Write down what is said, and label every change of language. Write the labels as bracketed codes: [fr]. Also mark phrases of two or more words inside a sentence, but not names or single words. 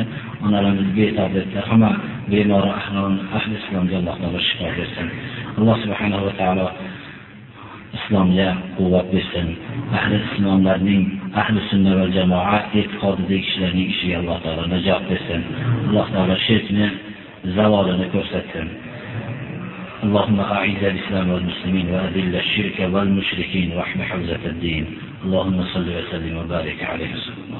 [uz] Onalarimiz betob dedilar. Hamma bemor ahli islomga Alloh taolo shifo bersin. Alloh subhanahu va taolo islomga quvvat bersin. Ahli islomlarning, ahli sunna va jamoat e'tiqodidagi kishilarning ishiga Alloh taolo najot bersin. Alloh taolo shirkni zavolini ko'rsatsin. [ar] اللهم أعز الإسلام والمسلمين وأذل الشرك والمشركين واحمِ حوزة الدين. اللهم صل وسلم وبارك عليه.